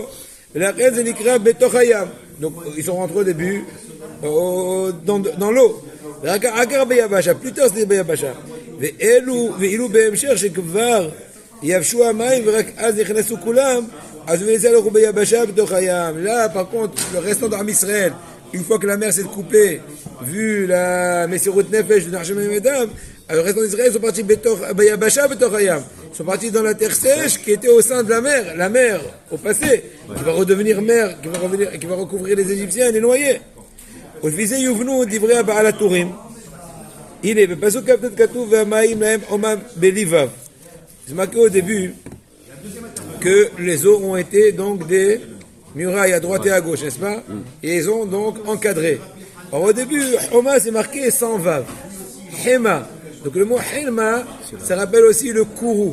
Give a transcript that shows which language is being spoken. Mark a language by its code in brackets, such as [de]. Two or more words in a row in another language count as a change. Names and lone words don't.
[fr] La reine c'est [he] נקרע בתוך הים. [fr] Donc ils sont rentrés au début dans l'eau. Plus tard c'était Beyabasha. [he] ואילו בהמשך שכבר יבשו המים ורק אז נכנסו כולם, אז ונצא הלכו ביבשה בתוך הים. [fr] Là par contre le restant d' [he] עם ישראל, [fr] une fois que la mer s'est coupée, vu la [he] מסירות נפש [fr] de Nachshon et Medam, le restant d'Israël sont partis [he] ביבשה בתוך הים. [fr] Ils sont partis dans la terre sèche qui était au sein de la mer au passé, qui va redevenir mer, qui va recouvrir les Égyptiens et les noyer. [he] ולפי יובנו דברי הבעל הטורים. הנה, בפסוק כ"ט כתוב והמים להם עומם בלבב. [fr] C'est marqué au début que les eaux ont été donc des murailles à droite et à gauche, n'est-ce pas? Et ils ont donc encadré. Alors au début, Homa c'est marqué sans vav. Hema. Donc le mot Hema, ça rappelle aussi le kourou.